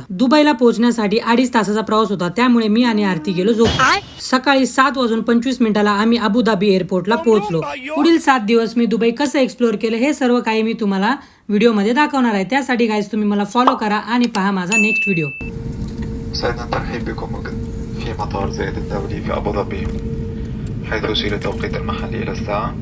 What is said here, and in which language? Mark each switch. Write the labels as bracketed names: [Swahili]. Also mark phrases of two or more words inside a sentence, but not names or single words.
[Marathi] दुबईला पोहोचण्यासाठी 2.5 तासाचा प्रवास होता, त्यामुळे मी आणि आरती गेलो झोप। सकाळी 7:25 आम्ही अबुधाबी एअरपोर्टला पोहोचलो। पुढील 7 दिवस मी दुबई कसं एक्सप्लोर केलं हे सर्व काही मी तुम्हाला व्हिडिओमध्ये दाखवणार आहे। त्यासाठी गाईज तुम्ही मला फॉलो करा आणि पहा माझा [English] next video. [Arabic] سعدنا نرحب بكم في مطار زايد الدولي في أبو ظبي، حيث يشير التوقيت المحلي إلى الساعة